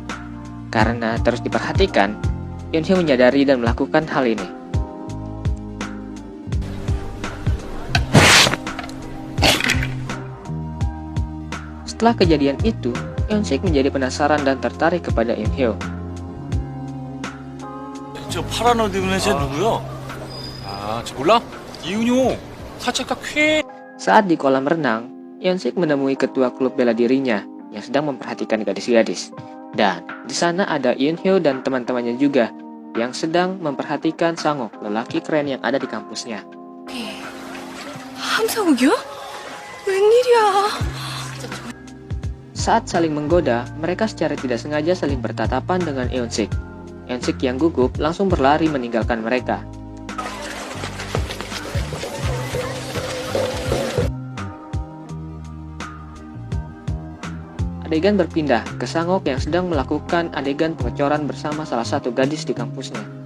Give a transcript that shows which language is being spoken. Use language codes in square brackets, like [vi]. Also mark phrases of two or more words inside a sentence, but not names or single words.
[id] Karena terus diperhatikan, Eun-hyo menyadari dan melakukan hal ini. Setelah kejadian itu, Eun-sik menjadi penasaran dan tertarik kepada Eun-hyo. [ko] 저 파란 옷 입은 애 누구야? 저 몰라? 이은효 사체가 쾌. [id] Saat di kolam renang, Eun-sik menemui ketua klub bela dirinya yang sedang memperhatikan gadis-gadis. Dan di sana ada Eun-hyo dan teman-temannya juga yang sedang memperhatikan Sang-ok, lelaki keren yang ada di kampusnya. [ko] 함성욱이요? 웬일이야? [id] Saat saling menggoda, mereka secara tidak sengaja saling bertatapan dengan Eun-sik. Eun-sik yang gugup langsung berlari meninggalkan mereka. Adegan berpindah ke Sang-ok yang sedang melakukan adegan pengecoran bersama salah satu gadis di kampusnya.